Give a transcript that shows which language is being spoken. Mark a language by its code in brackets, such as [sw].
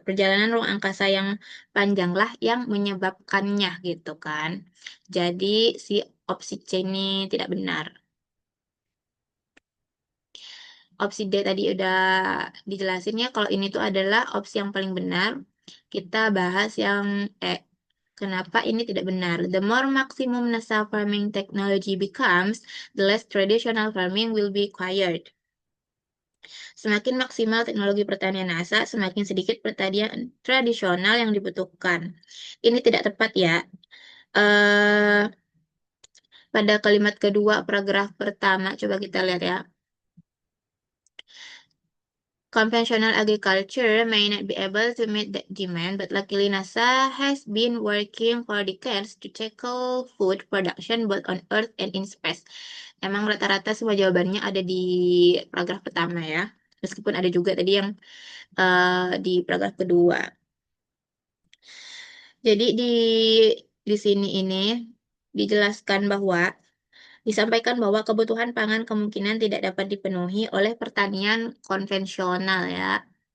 [id] Perjalanan ruang angkasa yang panjanglah yang menyebabkannya gitu kan. Jadi si opsi C ini tidak benar. Opsi D tadi udah dijelasin ya, kalau ini tuh adalah opsi yang paling benar. Kita bahas yang kenapa ini tidak benar. [en] The more maximum NASA farming technology becomes, the less traditional farming will be required. [id] Semakin maksimal teknologi pertanian NASA, semakin sedikit pertanian tradisional yang dibutuhkan. Ini tidak tepat ya. Eh, pada kalimat kedua paragraf pertama, coba kita lihat ya. [en] Conventional agriculture may not be able to meet that demand, but luckily NASA has been working for decades to tackle food production both on Earth and in space. [id] Emang rata-rata semua jawabannya ada di paragraf pertama ya, meskipun ada juga tadi yang di paragraf kedua. Jadi di sini ini dijelaskan bahwa disampaikan bahwa kebutuhan pangan kemungkinan tidak dapat dipenuhi oleh pertanian konvensional ya.